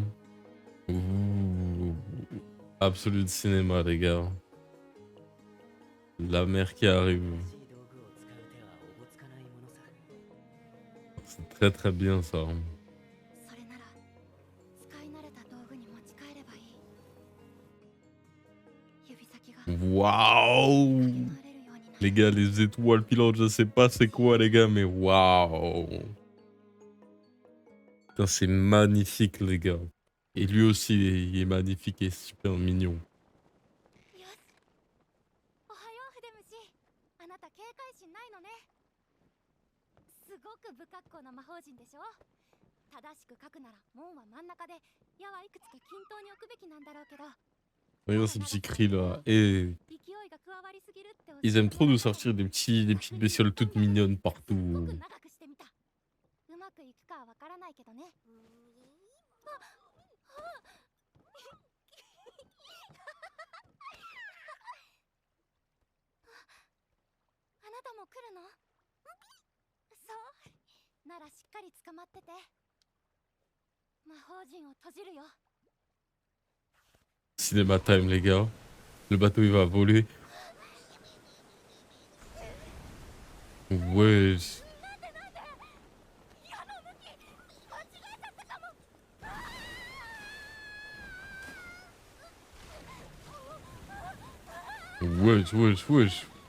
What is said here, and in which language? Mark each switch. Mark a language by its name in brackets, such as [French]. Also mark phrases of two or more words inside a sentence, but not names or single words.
[French] Ouh. Absolu de cinéma, les gars. La mer qui arrive. [Japanese] しい道具を使う手はおぼつかないものさ。 [French] C'est très très bien ça. [Japanese] それなら使い慣れた道具に持ち帰ればいい。指先が [French] Waouh. [Japanese] 回れるようになる。 [French] Les gars, les étoiles filantes, je sais pas c'est quoi, les gars, mais waouh. Putain, c'est magnifique, les gars. Et lui aussi, il est magnifique et super mignon. [Japanese] よし。おはよう筆虫。あなた警戒心ないのね。すごく不格好な魔法陣でしょ。正しく書くなら門は真ん中で矢はいくつか均等に置くべきなんだろうけど。 [French] Regarde ces petits cris là. Et ils aiment trop nous sortir des petites bestioles toutes mignonnes partout. [Japanese] うまくいくかはわからないけどね。あなたも来るの？そう。ならしっかり捕まってて。魔法陣を閉じるよ。 [French] Cinéma time, les gars. Le bateau il va voler. Ouais. Wesh, wesh, wesh.